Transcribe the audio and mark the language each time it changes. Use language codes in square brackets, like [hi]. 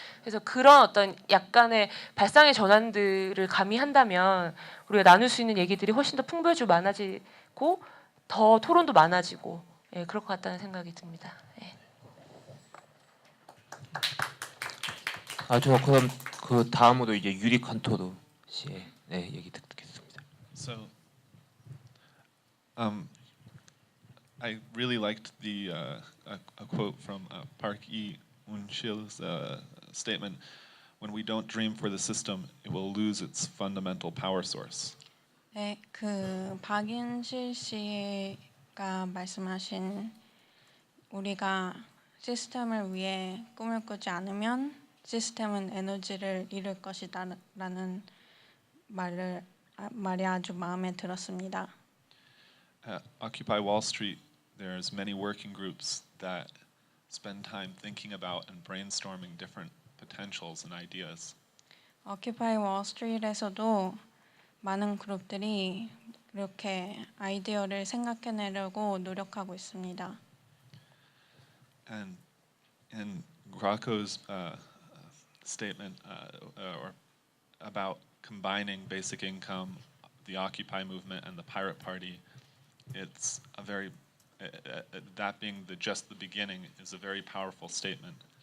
[ko] 그래서 그런 어떤 약간의 발상의 전환들을 가미한다면 우리가 나눌 수 있는 얘기들이 훨씬 더 풍부해지고 많아지고 더 토론도 많아지고 예, 그럴 것 같다는 생각이 듭니다. 예. 저 그럼 그 다음으로 이제 유리 칸토르 씨의 네, 얘기 듣겠습니다. [en] So, I really liked the a quote from Park Ee-un-shil's statement. When we don't dream for the system, it will lose its fundamental power source. [ko] 네, 그 박윤실 씨가 말씀하신 우리가 시스템을 위해 꿈을 꾸지 않으면 시스템은 에너지를 잃을 것이다라는 말이 아주 마음에 들었습니다. [en] At Occupy Wall Street, there's many working groups that spend time thinking about and brainstorming different potentials and ideas. [ko] Occupy Wall Street에서도 많은 그룹들이 이렇게 아이디어를 생각해내려고 노력하고 있습니다. [en] And in Graco's statement or about combining basic income, the Occupy movement, and the Pirate Party, it's a very that being just the beginning is a very powerful statement.